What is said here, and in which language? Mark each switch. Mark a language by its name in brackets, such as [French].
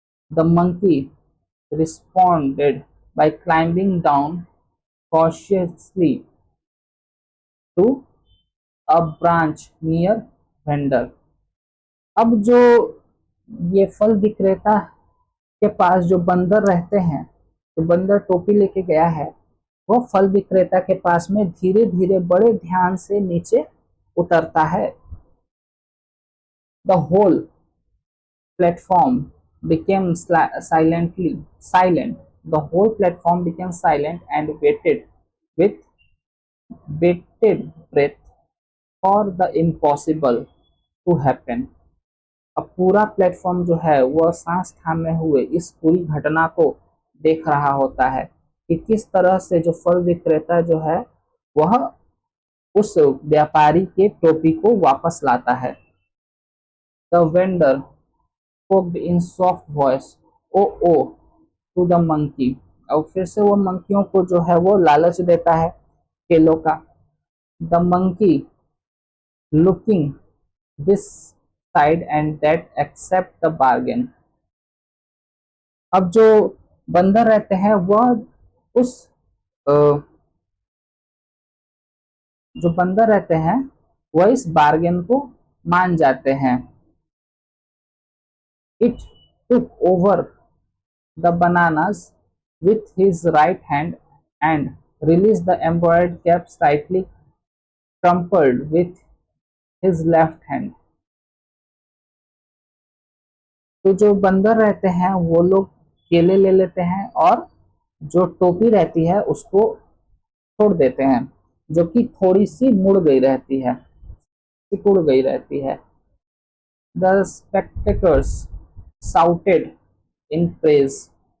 [English] The monkey responded by climbing down cautiously to a branch near vendor. [Hindi] अब जो ये फल विक्रेता के पास जो बंदर रहते हैं, तो बंदर टोपी लेके गया है, वो फल विक्रेता के पास में धीरे धीरे बड़े ध्यान से नीचे उतरता है। [English] The whole platform became silent. The whole platform became silent and waited with bated breath for the impossible to happen. [Hindi] अब पूरा प्लेटफॉर्म जो है वह सांस थामे हुए इस पूरी घटना को देख रहा होता है कि किस तरह से जो फल विक्रेता जो है वह उस व्यापारी के टोपी को वापस लाता है। [English] The vendor spoke in soft voice, oh to the monkey. [Hindi] और फिर से वो मंकियों को जो है वो लालच देता है केलों का। [English] The monkey looking this side and that accept the bargain. [Hindi] अब जो बंदर रहते हैं वह उस अ, जो बंदर रहते हैं वह इस बार्गेन को मान जाते हैं। [English] It took over the bananas with his right hand and released the embroidered cap slightly crumpled with his left hand। [Hindi] तो जो बंदर रहते हैं वो लोग केले ले लेते हैं और जो टोपी रहती है उसको छोड़ देते हैं, जो कि थोड़ी सी मुड़ गई रहती है, सिकुड़ गई रहती है। [English] The spectators shouted in praise.